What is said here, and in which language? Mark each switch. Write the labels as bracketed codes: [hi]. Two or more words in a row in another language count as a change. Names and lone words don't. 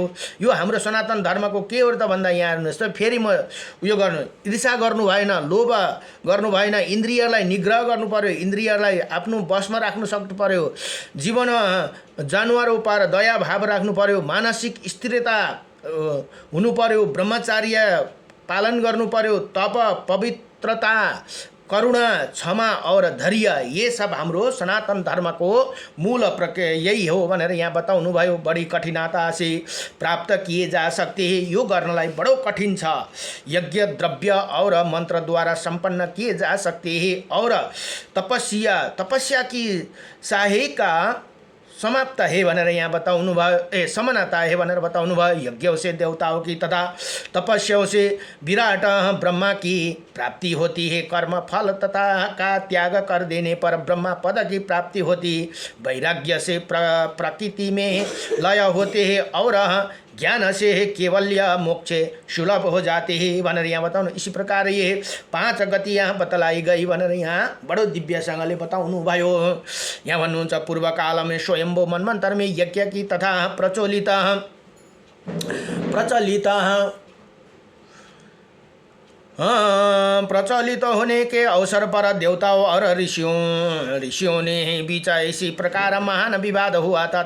[ne] यो हाम्रो सनातन धर्मको के हो त भन्दा यहाँ हेर्नुहोस् त, फेरि म उयो गर्नु, ईर्षा गर्नु भएन, लोभ गर्नु भएन, इन्द्रियलाई निग्रह गर्नु पर्यो, इन्द्रियलाई आफ्नो बसमा राख्नु सक्नु पर्यो, जीवन [hi] जानवरों पर [ne] दया भाव राख्नु पर्यो, मानसिक स्थिरता हुनु पर्यो, ब्रह्मचार्य पालन गर्नु पर्यो, [hi] तप, पवित्रता, करुणा, क्षमा और धैर्य ये सब [ne] हाम्रो सनातन धर्म को मूल प्रक्रिया यही हो भनेर यहाँ बताउनु भयो। [hi] बड़ी कठिनता से प्राप्त किए जा सकते हैं, [ne] यो गर्नलाई बडो कठिन छ। [hi] यज्ञ द्रव्य और मंत्र द्वारा संपन्न किए जा सकते हैं और तपस्या की सहायता समाप्त है [ne] भनेर यहाँ बताउनु भयो। [hi] समानता है [ne] भनेर बताउनु भयो। [hi] यज्ञों से देवताओं की तथा तपस्याओं से विराट ब्रह्मा की प्राप्ति होती है। कर्म फल तथा का त्याग कर देने पर ब्रह्मा पद की प्राप्ति होती। वैराग्य से प्रकृति में लय होते हैं और ज्ञान से केवल्य मोक्ष सुलभ हो जाते हैं [ne] भनेर यहाँ बताउनु। [hi] इसी प्रकार ये 5 गति यहाँ बतलाई गई [ne] भनेर यहाँ बडो दिव्यसँगले बताउनु भयो। यहाँ भन्नुहुन्छ [hi] पूर्व काल में स्वयंभू मन्वन्तर में यज्ञ की तथा प्रचलित होने के अवसर पर देवताओं और ऋषियों ने बीच इसी प्रकार महान विवाद हुआ था।